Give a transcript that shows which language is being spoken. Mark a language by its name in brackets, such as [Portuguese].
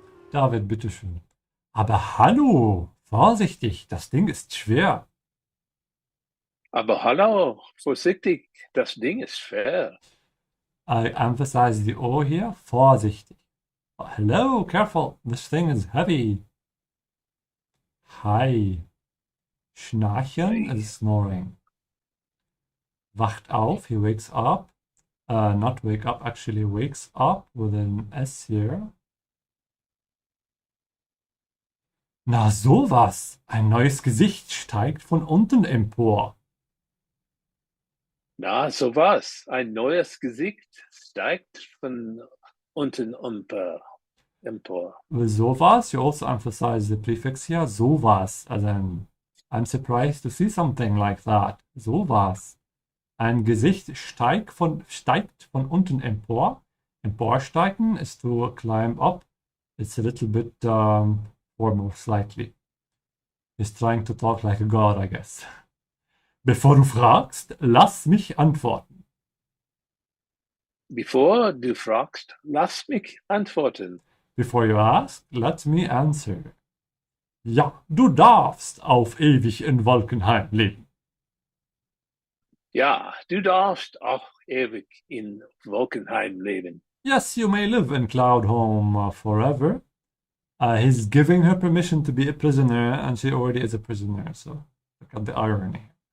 [German] David, bitteschön. Aber hallo, vorsichtig, das Ding ist schwer. Aber hallo, vorsichtig, das Ding ist schwer. [English] I emphasize the O here, vorsichtig. Hello, careful, this thing is heavy. Hi. Schnarchen is snoring. [German] Wacht auf, [English] he wakes up. Not wake up, actually wakes up with an S here. [German] Na sowas, ein neues Gesicht steigt von unten empor. Na, sowas. Ein neues Gesicht steigt von unten empor. [English] With sowas, you also emphasize the prefix here, sowas. Also I'm surprised to see something like that. [German] Sowas. Ein Gesicht steigt von unten empor. [English] Emporsteigen is to climb up. It's a little bit formal, slightly. He's trying to talk like a god, I guess. [German] Bevor du fragst, lass mich antworten. Bevor du fragst, lass mich antworten. [English] Before you ask, let me answer. [German] Ja, du darfst auf ewig in Wolkenheim leben. Ja, du darfst auch ewig in Wolkenheim leben. [English] Yes, you may live in Cloudhome forever. He's giving her permission to be a prisoner, and she already is a prisoner, so look at the irony.